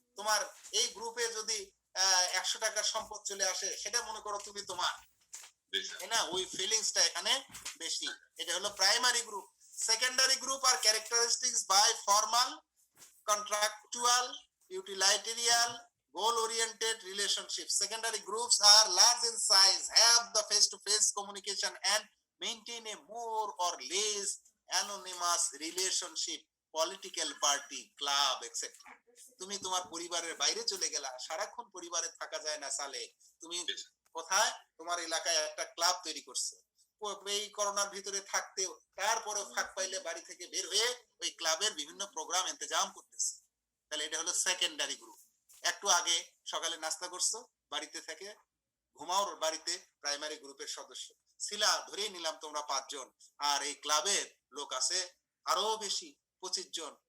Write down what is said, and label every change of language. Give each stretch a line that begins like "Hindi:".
Bangla: তোমার এই গ্রুপে যদি 100 টাকার সম্পদ চলে আসে, সেটা মনে করো তুমি তোমার, জি স্যার। তাই না? ওই ফিলিংসটা এখানে বেশি। এটা হলো primary group.
English: Secondary group আর characteristics by formal, contractual, utilitarian, goal-oriented relationships. Secondary groups are large in size, have the face-to-face communication, and maintain a more or less anonymous relationship, political party, club, etc.
Bangla: তুমি তোমার পরিবারের বাইরে চলে গেলা, সারাক্ষণ পরিবারে থাকা যায় না সালে, তুমি কোথায়? তোমার এলাকায় একটা ক্লাব তৈরি করছো, এই করোনার ভিতরে থাকতে, তারপরে ফাঁক পাইলে বাড়ি থেকে বের হয়ে ওই ক্লাবের বিভিন্ন প্রোগ্রাম ইন্তজাম করতেছে। তাহলে এটা হলো সেকেন্ডারি গ্রুপ। একটু আগে সকালে নাস্তা করছো, বাড়িতে থেকে ঘুমাও বাড়িতে, প্রাইমারি গ্রুপের সদস্য ছিলা, ধরেই নিলাম তোমরা 5 জন, আর এই ক্লাবের লোক আছে আরো বেশি, 25 জন।